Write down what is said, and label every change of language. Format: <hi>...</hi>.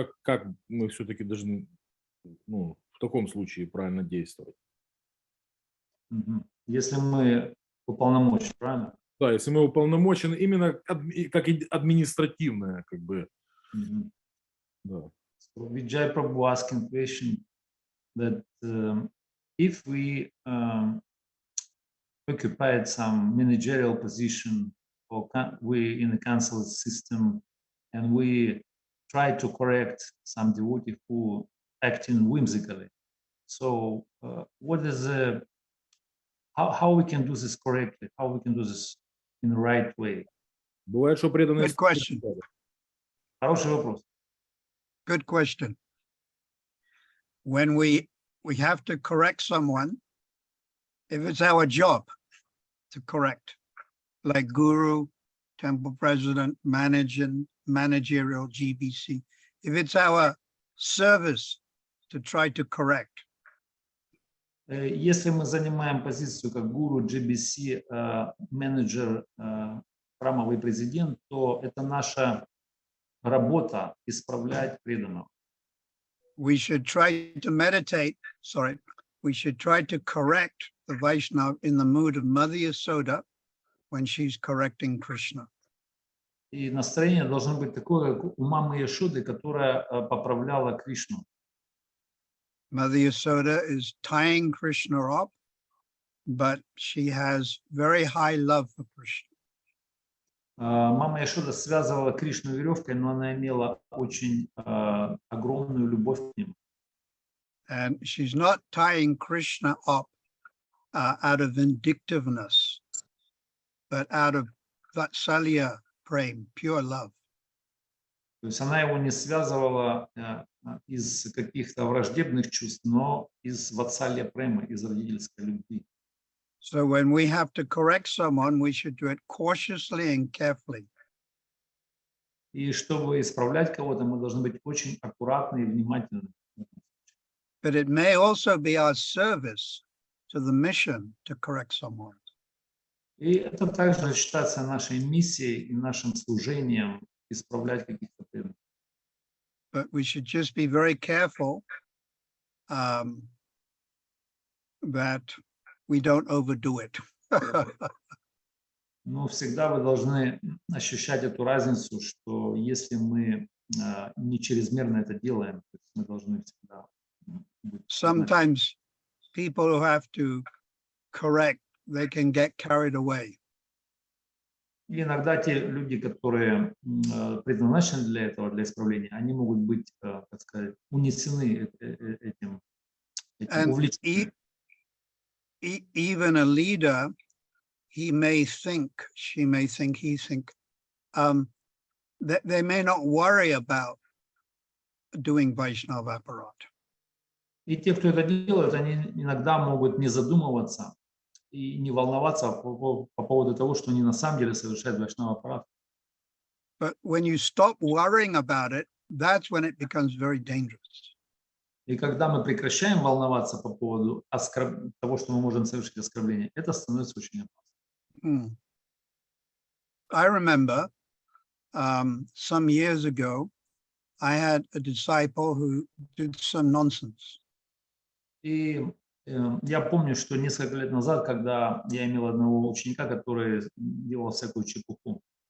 <ru>Как мы все-таки должны, в таком случае правильно действовать? Если мы уполномочены, правильно? Да, если мы уполномочены именно как административное, да.</ru> <en>So Vijay Prabhu asking question that if we occupied some managerial position or we in the council system and we try to correct some devotee who acting whimsically. So what is how we can do this correctly? How we can do this in the right way?</en> <ru>Бывает, что преданные...</ru> <en>Good question.</en> <ru>Хороший вопрос.</ru> <en>Good question. When we have to correct someone, if it's our job to correct, like guru, temple president, managerial GBC, if it's our service to try to correct.</en> <ru>Если мы занимаем позицию как гуру, GBC, менеджер, храмовый президент, то это наша работа исправлять преданного.</ru> <en>We should try to meditate, we should try to correct the Vaishnava in the mood of Mother Yasoda when she's correcting Krishna.</en> <ru>И настроение должно быть такое, как у мамы Яшоды, которая поправляла Кришну.</ru> <en>Mother Yasoda is tying Krishna up, but she has very high love for Krishna.</en> <ru>Мама Яшода связывала Кришну веревкой, но она имела очень огромную любовь к нему.</ru> <en>And she's not tying Krishna up out of vindictiveness, but out of Vatsalya prem, pure love.</en> <ru>То есть она его не связывала из каких-то враждебных чувств, но из ватсалья према, из родительской любви.</ru> <en>So when we have to correct someone, we should do it cautiously and carefully.</en> <ru>И чтобы исправлять кого-то, мы должны быть очень аккуратны и внимательны.</ru> <en>But it may also be our service to the mission to correct someone.</en> <ru>И это также считается нашей миссией и нашим служением исправлять каких-то преданных.</ru> <en>But we should just be very careful that we don't overdo it.</en> <ru>Но всегда вы должны ощущать эту разницу, что если мы не чрезмерно это делаем, то есть мы должны всегда быть.</ru> <en>Sometimes people who have to correct, they can get carried away.</en> <ru>И иногда те люди, которые предназначены для этого, для исправления, они могут быть, так сказать, унесены этим</ru> <en>And</en> <ru>увлечением.</ru> <en>Even a leader, he may think, she may think, he think, that they may not worry about doing Vaishnava apparat.</en> <ru>И те, кто это делает, они иногда могут не задумываться и не волноваться по поводу того, что они на самом деле совершают вайшнава аппарат.</ru> <en>But when you stop worrying about it, that's when it becomes very dangerous.</en> <ru>И когда мы прекращаем волноваться по поводу того, что мы можем совершить оскорбление, это становится очень опасно.</ru> <en>I remember some years ago, I had a disciple who did some nonsense.</en> <ru>И я помню, что несколько лет назад, когда я имел одного ученика, который делал всякую чепуху.</ru>